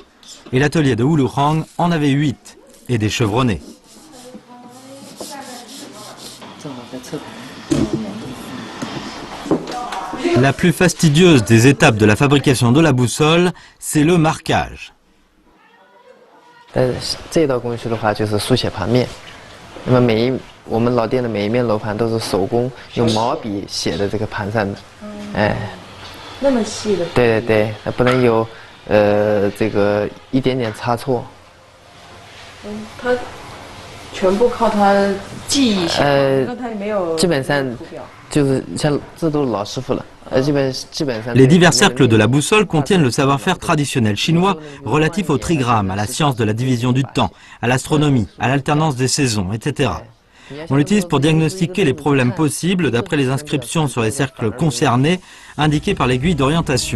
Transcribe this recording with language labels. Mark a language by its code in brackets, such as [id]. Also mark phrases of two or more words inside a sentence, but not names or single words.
[fr] Et l'atelier de Wulurang en avait 8, et des chevronnés. La plus fastidieuse des étapes de la fabrication de la boussole, c'est le marquage. [zh] 这道工序的话就是书写盘面，那么我们老店的每一面楼盘都是手工用毛笔写的这个盘上的，哎，那么细的。对对对，不能有这个一点点差错。他全部靠他记忆写，他没有基本上就是像这都是老师傅了。 [fr] Les divers cercles de la boussole contiennent le savoir-faire traditionnel chinois relatif au trigramme, à la science de la division du temps, à l'astronomie, à l'alternance des saisons, etc. On l'utilise pour diagnostiquer les problèmes possibles d'après les inscriptions sur les cercles concernés indiqués par l'aiguille d'orientation.